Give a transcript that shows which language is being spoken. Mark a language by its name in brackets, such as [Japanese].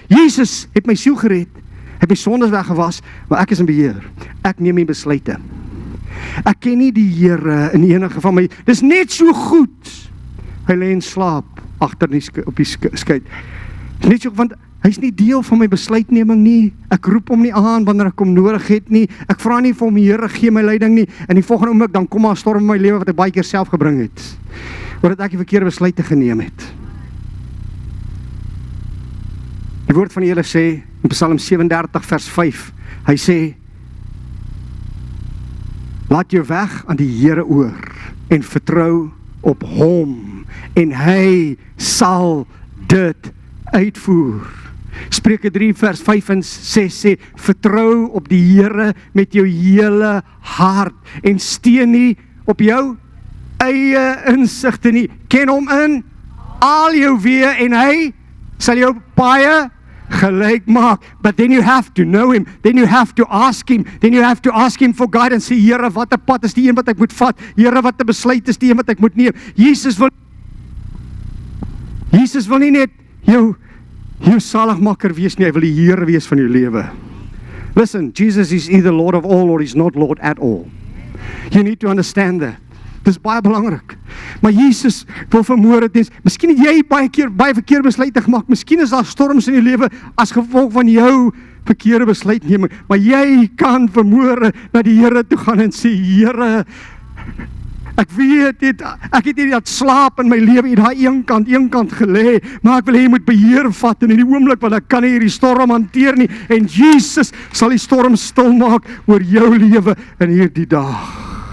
[Afrikaans] Jesus het my siel gered, het my sondes weggewas, maar ek is in beheer. Ek neem die besluite. Ek ken nie die Here in enige van my. Dis net so goed. Hy lê in slaap agter op die skei. Net so, want hy's nie deel van my besluitneming nie. Ek roep hom nie aan wanneer ek hom nodig het nie. Ek vra nie vir hom, Here, gee my leiding nie. En die volgende oomblik dan kom maar 'n storm in my lewe wat ek baie keer self gebring het. Omdat ek die verkeerde besluite geneem het. Die woord van die Here sê in Psalm 37 vers 5. Hy sê: laat jou weg aan die Here oor en vertrou op hom en hy sal dit uitvoer. Spreuke 3 vers 5 en 6 sê: vertrou op die Here met jou hele hart en steun nie op jou eie insigte nie. Ken hom in al jou weë en hy sal jou paaie gelyk maak. [English] But then you have to know him, then you have to ask him, then you have to ask him for guidance. [Afrikaans] Sê, Here, watter pad is die een wat ek moet vat? Here, watter besluit is die een wat ek moet neem? Jesus wil nie net jou saligmaker wees nie, hy wil die Here wees van jou lewe. [English] Listen, Jesus is either Lord of all or he's not Lord at all. You need to understand that. [Afrikaans] Dis baie belangrik. Maar Jesus wil vanmôre dit. Miskien het jy baie verkeerde besluite gemaak. Miskien is daar storms in jou lewe as gevolg van jou verkeerde besluitneming. Maar jy kan vanmôre na die Here toe gaan en sê, Here, ek weet ek het hierdie slaap in my lewe hier daai een kant gelê, maar ek wil hê jy moet beheer vat in hierdie oomblik want ek kan nie hierdie storm hanteer nie en Jesus sal die storm stil maak oor jou lewe in hierdie dag.